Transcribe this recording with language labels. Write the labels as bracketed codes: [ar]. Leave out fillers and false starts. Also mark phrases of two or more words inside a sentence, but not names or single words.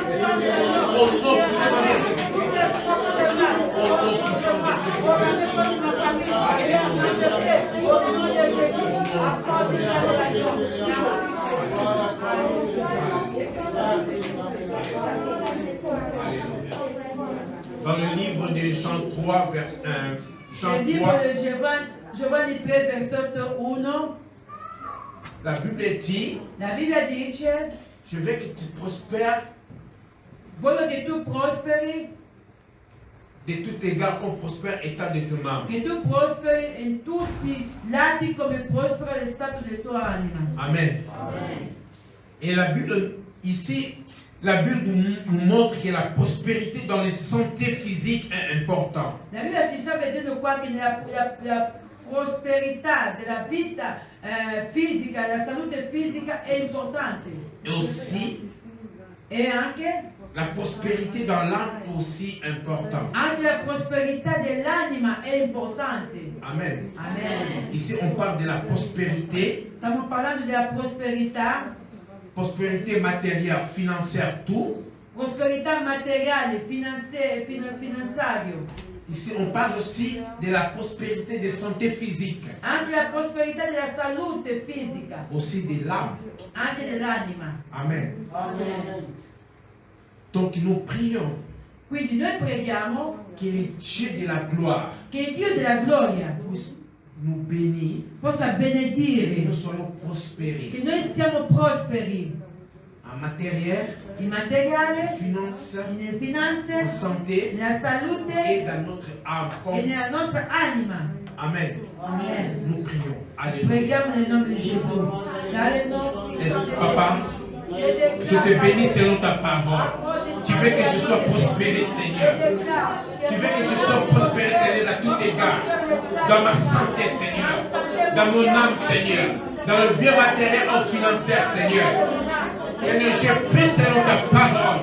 [fr] Au nom puissant de Jésus-Christ. Au nom puissant de Dans le livre de Jean 3, verset 1, Jean [it] Nel libro 3, di Giovanni 3, versetto 1, [fr] la Bible dit, [it] la Bibbia dice: [fr] je veux que tu prospères [it] voglio che tu prosperi, [fr] de tout égard comme prospère état de ton âme. [it] che tu prosperi in tutti i lati come prospera lo stato della tua anima. [fr] Amen. [it] Amen. [fr] Et la Bible, ici, la Bible nous montre que la prospérité dans la santé physique est importante. [it] La Bibbia ci sta vedendo qua che la prosperità della vita fisica, la salute fisica è importante. [fr] Et aussi, [it] E anche [fr] la prospérité dans l'âme est aussi importante. [it] anche la prosperità dell'anima è importante. [fr] Amen. [it] Amen. [fr] Ici, on parle de la prospérité, [it] Stiamo parlando della prosperità, [fr] prospérité matérielle, financière, tout. [it] prosperità materiale, finanziaria. [fr] Ici, on parle aussi de la prospérité de santé physique, [it] Anche la prosperità della salute fisica, [fr] aussi de l'âme. [it] anche dell'anima. [fr] Amen. Donc nous prions [it] Quindi noi preghiamo [fr] que le Dieu de la gloire [it] che il Dio della gloria [fr] puisse nous bénir, [it] possa [fr] que [it] benedire, [fr] nous soyons prospérés [it] che noi siamo prosperi [fr] en matériel, [it] in materiale, [fr] en finances, [it] nelle [fr] en [it] finanze, [fr] santé [it] nella salute [fr] et dans notre âme. [it] e nella nostra anima. [fr] Amen. [it] Amen. [fr] Nous prions. Alléluia. [it] Preghiamo nel nome di Gesù. Dale nome [fr] Et Papa, je te bénis selon ta parole. Tu veux que je sois prospéré, Seigneur. Tu veux que je sois prospéré, Seigneur, à tout égard. Dans ma santé, Seigneur. Dans mon âme, Seigneur. Dans le bien matériel et financier, Seigneur. Seigneur, je prie selon ta parole.